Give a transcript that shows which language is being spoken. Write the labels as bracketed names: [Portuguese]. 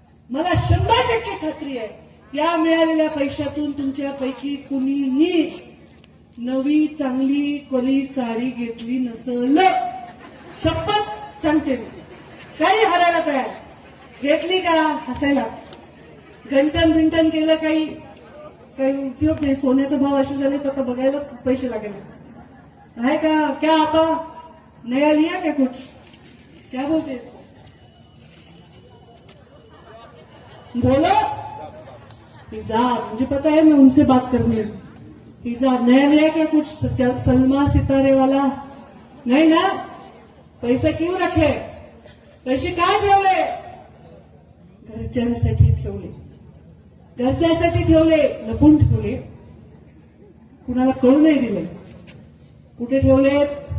[Marathi] मला 100% खात्री आहे, या मिळालेल्या पैशातून तुमच्यापैकी कुणीही नवी चांगली कोरी साडी घेतली नसल. शपथ सांगते मी, काही हरायला तयार. घेतली का हसायला, घंटन केलं, काही उपयोग नाही. सोन्याचा भाव असे झाले तर बघायला पैसे लागेल. आहे का? [Hindi] क्या आता नया लिया क्या कुछ? क्या बोलते इसको? बोलो. हिजाब, मुझे पता है, मैं उनसे बात करनी है. हिजाब नया लिया क्या कुछ? सलमा सितारे वाला नहीं ना? पैसे क्यों रखे? [Marathi] पैसे काय ठेवले? घरच्यांसाठी ठेवले, घरच्यासाठी ठेवले, लपून ठेवले, कुणाला कळू नाही दिले. कुठे ठेवलेत?